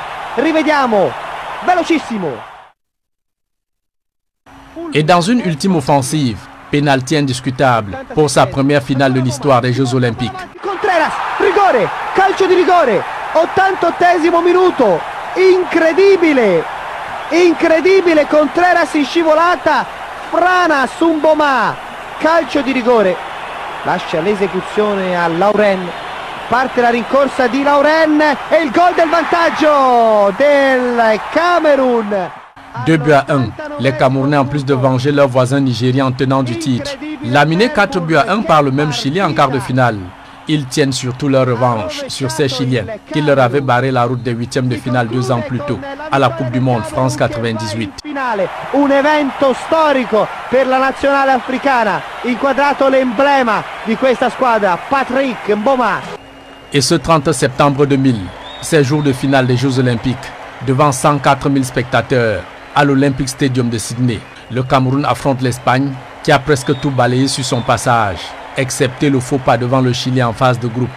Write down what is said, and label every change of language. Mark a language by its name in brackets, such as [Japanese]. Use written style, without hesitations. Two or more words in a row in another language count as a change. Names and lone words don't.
[Italian] Rivediamo, velocissimo. [French] Et dans une ultime offensive, pénalty indiscutable pour sa première finale de l'histoire des Jeux Olympiques. [Italian] Contreras, rigore, calcio di rigore, 88esimo minuto, incredibile, incredibile, Contreras in scivolata, frana su Mboma, calcio di rigore, lascia l'esecuzione a Lauren, parte la rincorsa di Lauren e il gol del vantaggio del Camerun. 2-1, [French] les Camerounais en plus de venger leurs voisins nigériens tenants du titre. Laminés 4-1 par le même Chili en quart de finale. Ils tiennent surtout leur revanche sur ces Chiliens qui leur avaient barré la route des huitièmes de finale 2 ans plus tôt à la Coupe du Monde France 98. [Italian] Un evento storico per la nazionale africana, inquadrato l'emblema di questa squadra, Patrick Mboma. [French] Et ce 30 septembre 2000, c'est jour de finale des Jeux Olympiques, devant 104 000 spectateurs à l'Olympic Stadium de Sydney. Le Cameroun affronte l'Espagne qui a presque tout balayé sur son passage, excepté le faux pas devant le Chili en phase de groupe.